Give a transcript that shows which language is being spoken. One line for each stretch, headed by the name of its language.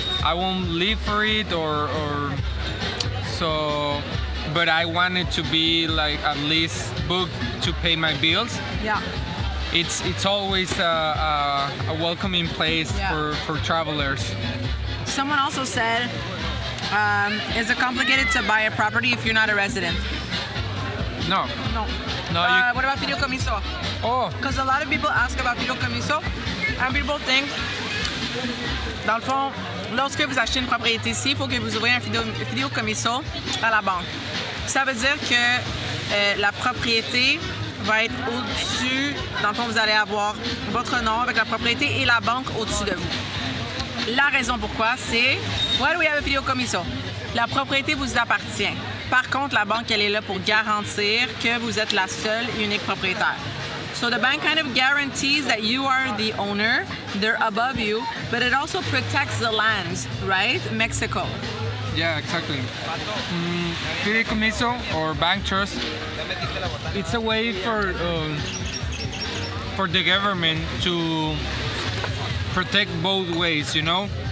English: I won't live for it or so, but I want it to be like at least booked to pay my bills. It's always a welcoming place for travelers. Someone also said, is it complicated to buy a property if you're not a resident? No. What about fideicomiso? Oh. Because a lot of people ask about fideicomiso, and people think,
French: dans le fond, lorsque vous achetez une propriété ici, il faut que vous ouvriez un fideicomiso à la banque. Ça veut dire que la propriété va être au-dessus, dans le fond, vous allez avoir votre nom avec la propriété et la banque au-dessus de vous. La raison pourquoi, c'est
English: why do we have a fideicomiso?
French: La propriété vous appartient. Par contre, la banque, elle est là pour garantir que vous êtes la seule et unique propriétaire.
English: So the bank kind of guarantees that you are the owner, they're above you, but it also protects the lands, right? Mexico. Yeah, exactly. Fideicomiso or bank trust, it's a way for the government to protect both ways, you know.